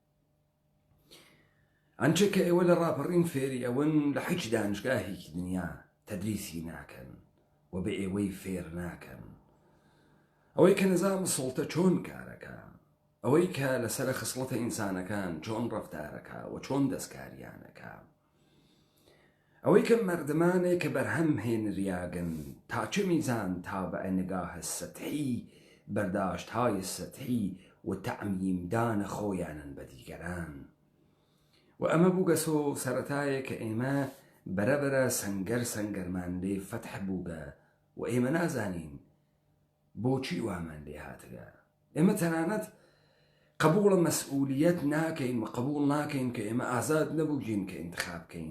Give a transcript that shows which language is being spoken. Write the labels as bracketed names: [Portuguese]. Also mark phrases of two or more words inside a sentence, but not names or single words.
[Central Kurdish] ئەنچە کە ئێوە لە ڕاپەڕین فێری ئەوەن لە هیچ دانشگاهێکی دنیا تەدریسی ناکەن و بە ئێوەی فێر ناکەن. ئەوەی کە نظام سڵتە چۆن کارەکە، ئەوەی کە لەسەر خصلەتە ئینسانەکان چۆن ڕەفتارەکە و چۆن دەستکاریانەکە، ئەوەی کە مردمانێک کە بەرهەم هێنریاگن [Persian] تا چه میزان تابع نگاه سطحی بەرداشتهای سطحی و تعمیمدان [Central Kurdish] خۆیانن بە دیگەران. و ئەمە بووگەسۆ سەرەتایە کە ئێمە بەرەبەرە سەنگەرمان لێ فەتح بووگە و ئێمە نازانین بۆچی وامان لێ هاتگە. ئێمە تەنانەت قبوڵە مەسئولیەت ناکەین و قبول ناکەین کە ئێمە ئازاد نەبووگین کە انتخاب بکەین.